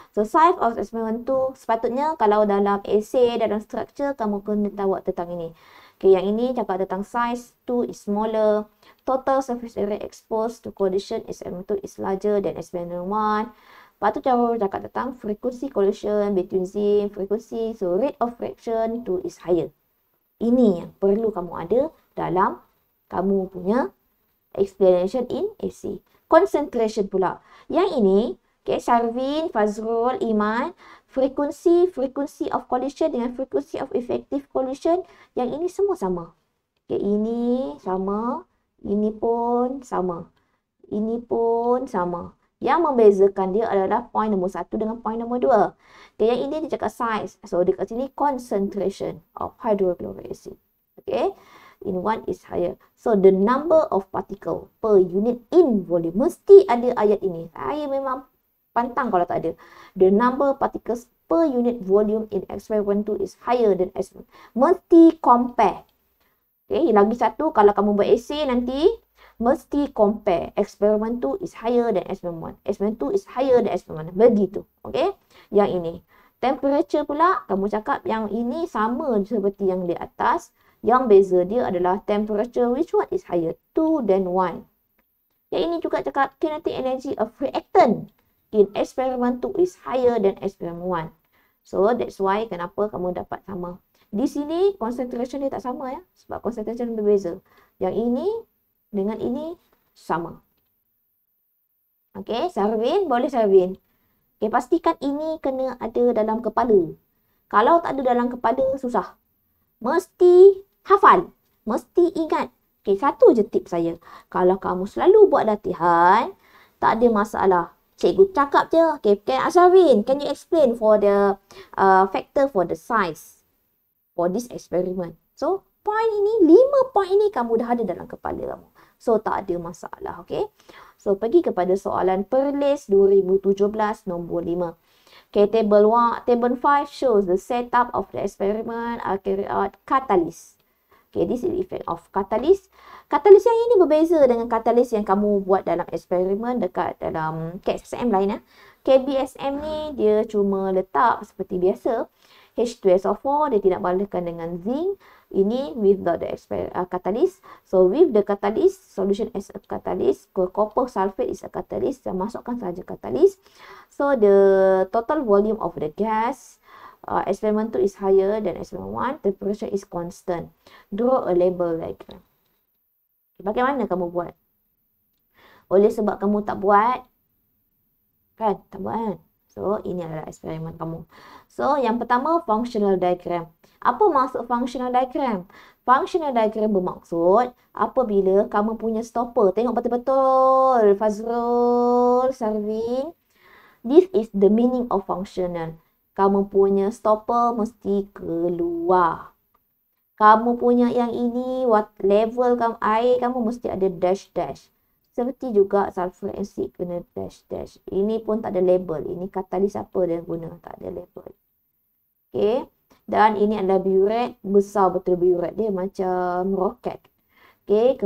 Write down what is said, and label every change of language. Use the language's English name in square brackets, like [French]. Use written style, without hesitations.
[English] So, size of experiment 2, [Malay] sepatutnya kalau dalam essay, dalam structure, kamu kena tahu tentang ini. [English] Okay, [Malay] yang ini cakap tentang [English] size 2 is smaller. Total surface area exposed to collision experiment 2 is larger than experiment 1. [Malay] Lepas tu cara cakap tentang [English] frequency collision between zinc, frequency, so rate of reaction 2 is higher. [Malay] Ini yang perlu kamu ada dalam kamu punya explanation in essay. [English] Concentration pula. [Malay] Yang ini, [English] okay, Sarvin, Fazrul, Iman, frequency of collision [Malay] dengan [English] frequency of effective collision, [Malay] yang ini semua sama. Okay, ini sama. Ini pun sama. Ini pun sama. Yang membezakan dia adalah point nombor 1 dengan point nombor 2. [English] Okay, [Malay] yang ini dia cakap [English] size. So, [Malay] dekat sini [English] concentration of hydrochloric acid. Okay. In one is higher. So, the number of particle per unit in volume. [Malay] Mesti ada ayat ini. Saya memang pantang kalau tak ada. [English] The number of particles per unit volume in experiment 2 is higher than experiment. [Malay] Mesti compare. Okay, lagi satu, kalau kamu buat essay nanti, mesti compare. [English] Experiment 2 is higher than experiment 1. Experiment 2 is higher than experiment 1. [Malay] Begitu. Okay, yang ini. Temperature pula, kamu cakap yang ini sama seperti yang di atas. Yang beza dia adalah [English] temperature, which one is higher? 2 than 1. [Malay] Yang ini juga cakap [English] kinetic energy of reactant in experiment 2 is higher than experiment 1. So, that's why [Malay] kenapa kamu dapat sama. Di sini, concentration dia tak sama ya. Sebab concentration berbeza. Yang ini dengan ini sama. Okey, Sarvin, boleh Sarvin. Okey, pastikan ini kena ada dalam kepala. Kalau tak ada dalam kepala, susah. Mesti hafal. Mesti ingat. Okey, satu je tip saya. Kalau kamu selalu buat latihan, tak ada masalah. Cikgu cakap je. [English] Okey, Sarvin, can you explain for the factor for the size for this experiment? [Malay] So, point ini, 5 point ini kamu dah ada dalam kepala kamu. So, tak ada masalah. Okay. So, pergi kepada soalan Perlis 2017 nombor 5. [English] Okay, table 5 shows the setup of the experiment are carried out catalyst. Okay, this is the effect of catalyst. [Malay] Catalyst yang ini berbeza dengan catalyst yang kamu buat dalam eksperimen dekat dalam KSM lain. KBSM ni dia cuma letak seperti biasa. H2SO4 dia tidak balaskan dengan zinc. Ini [English] without the catalyst. So with the catalyst, solution as a catalyst, copper sulfate is a catalyst. [Malay] Saya masukkan saja catalyst. [English] So the total volume of the gas experiment 2 is higher than experiment 1. Temperature is constant. Draw a label diagram. [Malay] Bagaimana kamu buat? Oleh sebab kamu tak buat, kan? Tak buat kan? So, ini adalah eksperimen kamu. So, yang pertama, functional diagram. Apa maksud functional diagram? Functional diagram bermaksud apabila kamu punya stopper. Tengok betul-betul. Fazrul, Sarvin. [English] This is the meaning of functional. [Malay] Kamu punya stopper mesti keluar. Kamu punya yang ini, level kamu, air kamu mesti ada dash-dash. Seperti juga sulfuric acid kena dash-dash. Ini pun tak ada label. Ini katalis apa dia guna, tak ada label. Okay. Dan ini adalah burette. Besar betul burette dia, macam roket. Okay.